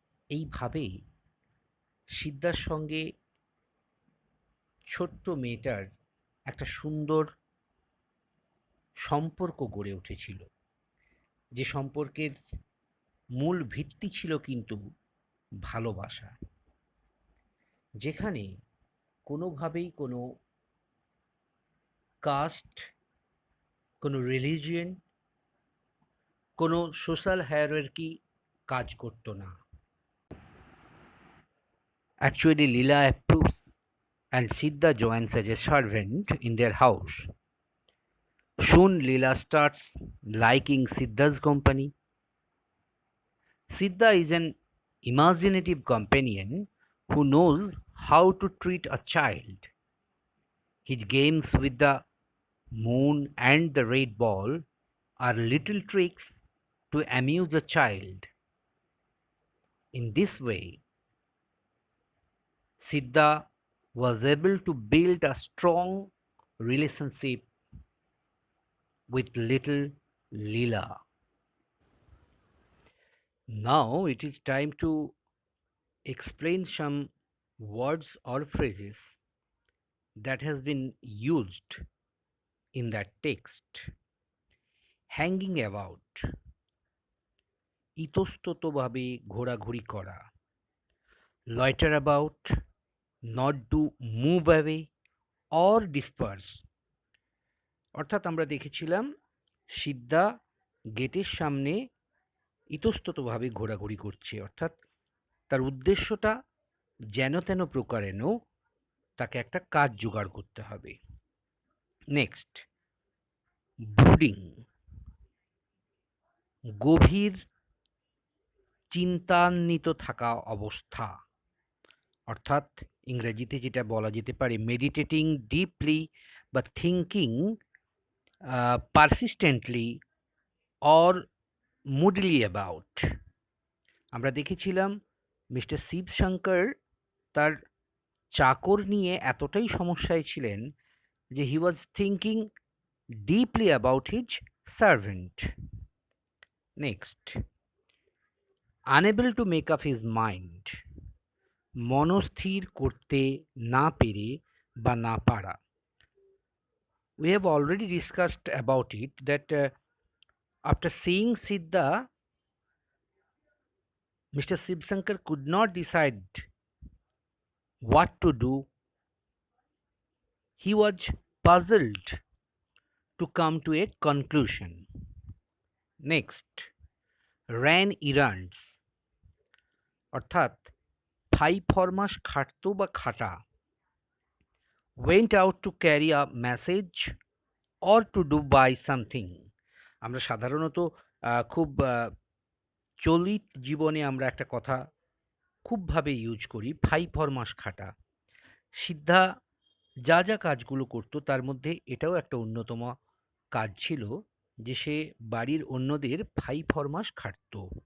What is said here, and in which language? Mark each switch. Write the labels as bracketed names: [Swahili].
[Bangla] এইভাবে সিদ্ধার সঙ্গে ছোট্ট মেয়েটার একটা সুন্দর সম্পর্ক গড়ে উঠেছিল, যে সম্পর্কের মূল ভিত্তি ছিল কিন্তু ভালোবাসা, যেখানে কোনোভাবেই কোনো কাস্ট, কোনো রিলিজিয়ন, কোনো সোশ্যাল হায়ারার্কি কাজ করত না। [English] Actually, Leela approves and Siddha joins as a servant in their house. Soon Leela starts liking Siddha's company. Siddha is an imaginative companion who knows how to treat a child. His games with the moon and the red ball are little tricks to amuse a child. In this way, Siddha was able to build a strong relationship with little Leela. Now it is time to explain some words or phrases that has been used in that text. Hanging about, [Bangla] ইতস্ততভাবে ঘোরাঘুরি করা। [English] Loiter about, not to move away or disperse। [Bangla] অর্থাৎ আমরা দেখেছিলাম সিদ্ধা গেটের সামনে ইতস্ততভাবে ঘোরাঘুরি করছে, অর্থাৎ তার উদ্দেশ্যটা যেন তেন প্রকারেণ তাকে একটা কাজ জোগাড় করতে হবে। নেক্সট, ব্রুডিং, গভীর চিন্তান্বিত থাকা অবস্থা, অর্থাৎ ইংরেজিতে যেটা বলা যেতে পারে [English] meditating deeply [Bangla] বা [English] Thinking persistently or moodily about. [Bangla] আমরা দেখেছিলাম মিস্টার শিবশঙ্কর তার চাকর নিয়ে এতটাই সমস্যায় ছিলেন যে [English] He was thinking deeply about his servant. Next, unable to make up his mind, [Bangla] মনস্থির করতে না পেরে বা না পারা। [English] We have already discussed about it that after seeing Siddha, Mr. Shivsankar could not decide what to do. He was puzzled to come to a conclusion. [Bangla] Next, [English] ran errands, [Bangla] অর্থাৎ 5 মাস খাটতো বা খাটা। [English] went out to carry a message or to do buy something। [Bangla] আমরা সাধারণত খুব চলিত জীবনে আমরা একটা কথা খুবভাবে ইউজ করি, 5 মাস খাটা। সিদ্ধা যা যা কাজগুলো করতো তার মধ্যে এটাও একটা অন্যতম কাজ ছিল যে সে বাড়ির অন্যদের 5 মাস খাটতো।